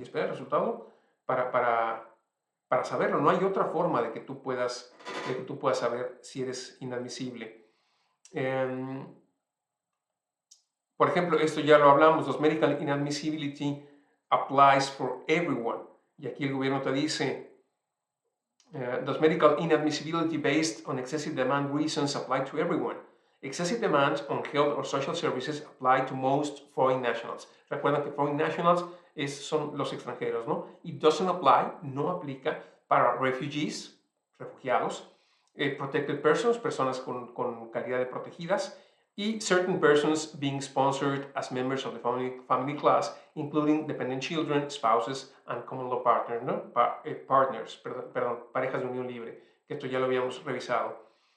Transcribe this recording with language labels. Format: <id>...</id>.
<es>Y esperar el resultado para, para, para saberlo. No hay otra forma de que tú puedas saber si eres inadmisible. Em, por ejemplo, esto ya lo hablamos, los</es> <en>medical inadmissibility applies for everyone.</en> <es>Y aquí el gobierno te dice,</es> <en>does medical inadmissibility based on excessive demand reasons apply to everyone? Excessive demands on health or social services apply to most foreign nationals.</en> <es>Recuerda que foreign nationals son los extranjeros, ¿no?</es> <en>It doesn't apply,</en> <es>no aplica para</es> <en>refugees, refugiados, protected persons,</en> <es>personas con calidad de protegidas,</es> <en>y certain persons being sponsored as members of the family class, including dependent children, spouses, and common law partners, ¿no?</en> <es>Partners, perdón, parejas de unión libre, que esto ya lo habíamos revisado.</es>